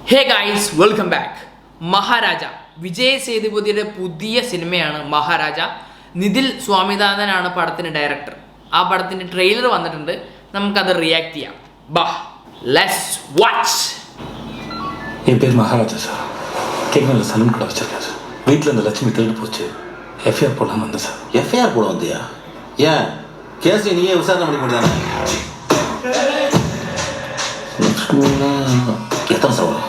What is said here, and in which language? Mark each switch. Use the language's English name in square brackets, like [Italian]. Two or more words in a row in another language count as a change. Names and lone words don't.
[English] hey guys, welcome back. [Malayalam] മഹാരാജ വിജയ് സേതുപതിയുടെ പുതിയ സിനിമയാണ് മഹാരാജ. നിതിൽ സ്വാമിനാഥനാണ് പടത്തിന് ഡയറക്ടർ. ആ പടത്തിൻ്റെ ട്രെയിലർ വന്നിട്ടുണ്ട്, നമുക്കത് റിയാക്ട് ചെയ്യാം. ബാ, [English] let's watch. [Tamil] என் பேர் மகாராஜா சார். கேட்கல சலூன் கடை வச்சிருக்கேன் சார். வீட்டில் இந்த லட்சுமி திருடு போச்சு. எஃப்ஐஆர் போடலாம் வந்தேன் சார். எஃப்ஐஆர் போட வந்தியா? ஏன் கேஸ் நீயே விசாரணை பண்ணி முடியாதானே? எத்தனை சார் வரும்